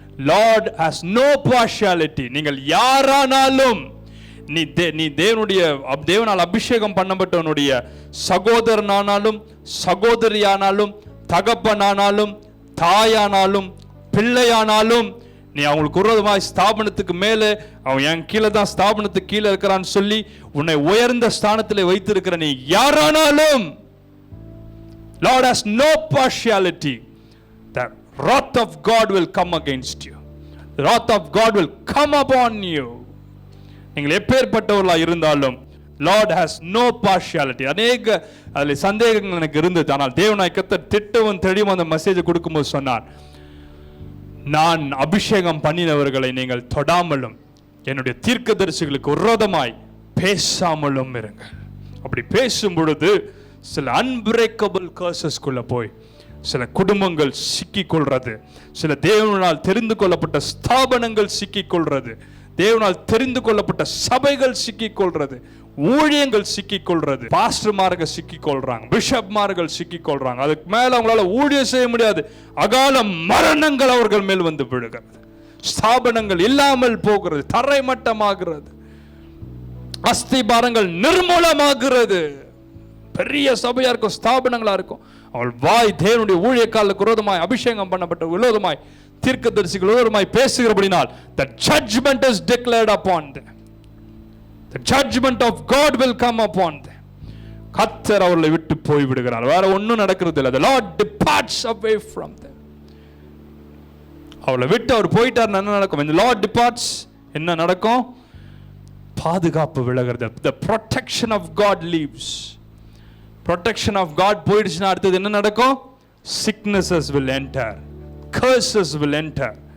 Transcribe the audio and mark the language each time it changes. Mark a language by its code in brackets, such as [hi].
[en] Lord has no partiality. [ta] நீங்கள் யாரானாலும், நீ தேவனால் அபிஷேகம் பண்ணப்பட்டவனுடைய சகோதரனானாலும் சகோதரியானாலும் தகப்பனானாலும் தாயானாலும் பிள்ளையானாலும், நீ அவங்களுக்கு விரோதமாய் ஸ்தாபனத்துக்கு மேலே, அவன் என் கீழே தான் ஸ்தாபனத்துக்கு கீழே இருக்கிறான்னு சொல்லி உன்னை உயர்ந்த ஸ்தானத்தில் வைத்திருக்கிற நீ யாரானாலும், Lord has no partiality. [en] The wrath of God will come against you. The wrath of God will come upon you. [ta] நீங்கள் எப்பேற்பட்டவர்களாக இருந்தாலும் [en] Lord has no partiality. [ta] அநேக அதில் சந்தேகங்கள் எனக்கு இருந்தது. ஆனால் தேவனாய் கர்த்தர் திட்டவும் தெளிவும் அந்த மெசேஜை கொடுக்கும்போது சொன்னார், நான் அபிஷேகம் பண்ணினவர்களை நீங்கள் தொடாமலும் என்னுடைய தீர்க்கதரிசிகளுக்கு விரோதமாய் பேசாமலும் இருங்கள். அப்படி பேசும் பொழுது சில அன்பிரேக்கபிள் கர்சஸ்குள்ள போய் சில குடும்பங்கள் சிக்கிக் கொள்றது, சில தேவனால் தெரிந்து கொள்ளப்பட்ட ஸ்தாபனங்கள் சிக்கிக் கொள்றது, தேவனால் தெரிந்து கொள்ளப்பட்ட சபைகள் சிக்கிக் கொள்றது, ஊழியங்கள் சிக்கிக் கொள்றது, பாஸ்டர்மார்கள் சிக்கிக் கொள்றாங்க, பிஷப்மார்கள் சிக்கிக் கொள்றாங்க. அதுக்கு மேல அவங்களால ஊழியம் செய்ய முடியாது. அகால மரணங்கள் அவர்கள் மேல் வந்து விழுகிறது, ஸ்தாபனங்கள் இல்லாமல் போகிறது, தரைமட்டமாகிறது, அஸ்திபாரங்கள் நிர்மூலமாகிறது. பெரிய சபையா இருக்கும், ஸ்தாபனங்களா இருக்கும், அவள் வாய் தேவனுடைய ஊழியக்காரர்களுக்கு விரோதமாய் அபிஷேகம் பண்ணப்பட்ட விரோதமாய் தீர்க்கதரிசிகள் விரோதமாய் பேசுகிறபடினால் [en] the judgment is declared upon them. The judgment of God will come upon them. [ta] கர்த்தர் அவர்களை விட்டு போய் விடுகிறார். வேற ஒன்றும் நடக்கிறது இல்லை. [en] The Lord departs away from them. [ta] அவளை விட்டு அவர் போயிட்டார். என்ன நடக்கும்? [en] When the Lord departs, [ta] என்ன நடக்கும்? பாதுகாப்பு விலகிறது. [en] The protection of God leaves. Protection of God [ta] போயிடுச்சுன்னா அடுத்தது என்ன நடக்கும்? [en] Sicknesses will enter, curses will enter.